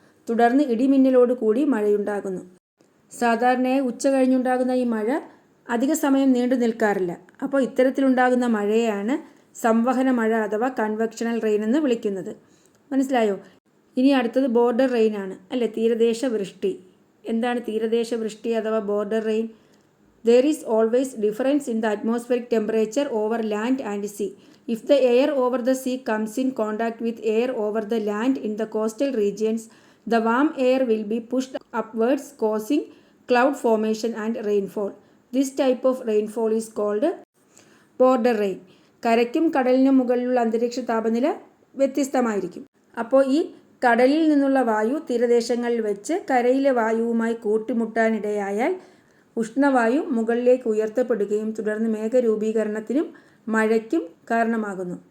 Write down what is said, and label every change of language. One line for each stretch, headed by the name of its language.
Malayalam: തുടർന്ന് ഇടിമിന്നലോട് കൂടി മഴയുണ്ടാകുന്നു. സാധാരണയായി ഉച്ച കഴിഞ്ഞുണ്ടാകുന്ന ഈ മഴ അധിക സമയം നീണ്ടു നിൽക്കാറില്ല. അപ്പോൾ ഇത്തരത്തിലുണ്ടാകുന്ന മഴയെയാണ് സംവഹന മഴ അഥവാ കൺവെക്ഷണൽ റെയിൻ എന്ന് വിളിക്കുന്നത്. മനസ്സിലായോ? ഇനി അടുത്തത് ബോർഡർ റെയിൻ ആണ് അല്ലേ, തീരദേശ വൃഷ്ടി. എന്താണ് തീരദേശ വൃഷ്ടി അഥവാ border rain?
English: There is always difference in the atmospheric temperature over land and sea. If the air over the sea comes in contact with air over the land in the coastal regions, the warm air will be pushed upwards, causing cloud formation and rainfall. This type of rainfall is called border rain.
Malayalam: കരയ്ക്കും കടലിനും മുകളിലുള്ള അന്തരീക്ഷ താപനില വ്യത്യസ്തമായിരിക്കും. അപ്പോൾ ഈ കടലിൽ നിന്നുള്ള വായു തീരദേശങ്ങളിൽ വെച്ച് കരയിലെ വായുവുമായി കൂട്ടിമുട്ടാനിടയായാൽ ഉഷ്ണവായു മുകളിലേക്ക് ഉയർത്തപ്പെടുകയും തുടർന്ന് മേഘരൂപീകരണത്തിനും മഴയ്ക്കും കാരണമാകുന്നു.